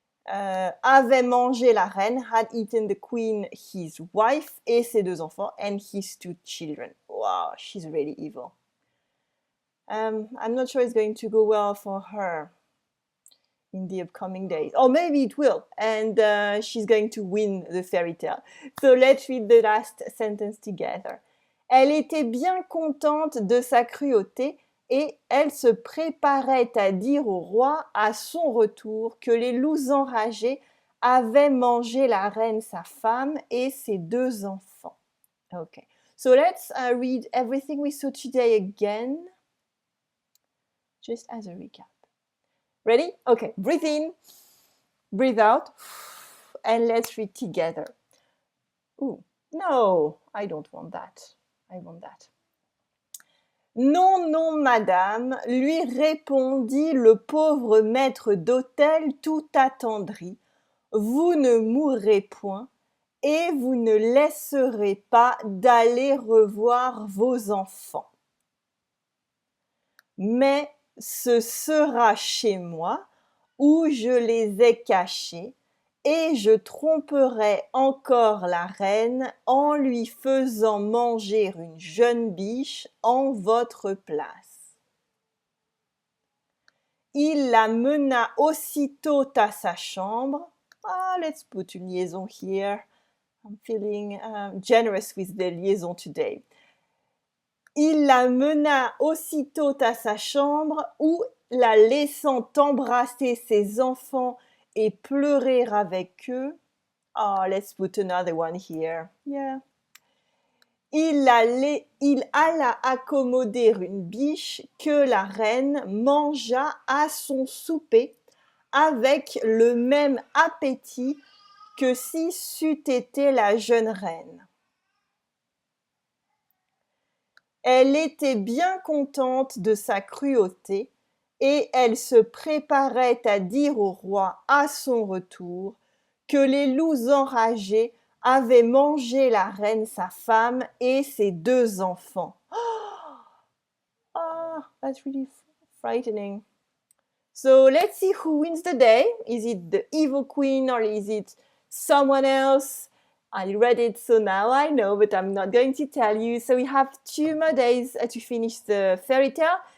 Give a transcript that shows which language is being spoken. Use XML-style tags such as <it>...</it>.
<fr>Avait mangé la reine,</fr> <en>had eaten the queen, his wife,</en> <fr>et ses 2 enfants,</fr> <en>and his 2 children. Wow, she's really evil. I'm not sure it's going to go well for her in the upcoming days. Or maybe it will, and she's going to win the fairy tale. So let's read the last sentence together.</en> <fr>Elle était bien contente de sa cruauté, et elle se préparait à dire au roi à son retour que les loups enragés avaient mangé la reine, sa femme, et ses 2 enfants.</fr> <en>Okay, so let's read everything we saw today again, just as a recap. Ready? Okay, breathe in, breathe out, and let's read together. Ooh, no, I don't want that. I want that.</en> <fr>Non, non, madame, lui répondit le pauvre maître d'hôtel tout attendri, vous ne mourrez point et vous ne laisserez pas d'aller revoir vos enfants. Mais ce sera chez moi où je les ai cachés et je tromperai encore la reine en lui faisant manger une jeune biche en votre place. Il la mena aussitôt à sa chambre.</fr> <en>Let's put une liaison here. I'm feeling generous with the liaison today.</en> <fr>Il la mena aussitôt à sa chambre où, la laissant embrasser ses enfants et pleurer avec eux.</fr> <en>Let's put another one here. Yeah.</en> <fr>Il alla accommoder une biche que la reine mangea à son souper avec le même appétit que si c'eût été la jeune reine. Elle était bien contente de sa cruauté, et elle se préparait à dire au roi à son retour que les loups enragés avaient mangé la reine sa femme et ses 2 enfants.</fr> <en>Ah, that's really frightening. So let's see who wins the day. Is it the evil queen or is it someone else? I read it, so now I know, but I'm not going to tell you. So we have 2 more days to finish the fairy tale.</en>